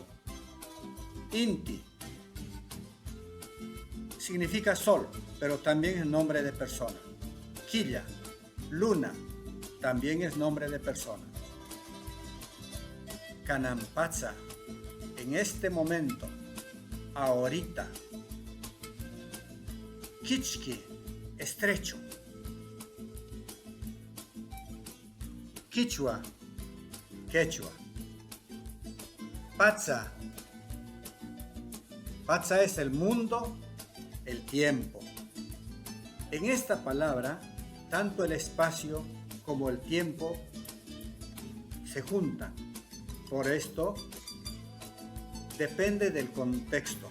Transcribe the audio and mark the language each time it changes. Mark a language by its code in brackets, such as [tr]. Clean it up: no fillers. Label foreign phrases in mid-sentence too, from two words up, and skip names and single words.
[es] Inti significa sol, pero también es nombre de persona. Quilla, luna, también es nombre de persona. Kanampatsa, en este momento, ahorita. Kichki, estrecho. Quichua, quechua. Patsa. Patsa es el mundo el tiempo. En esta palabra, tanto el espacio como el tiempo se juntan. Por esto, depende del contexto.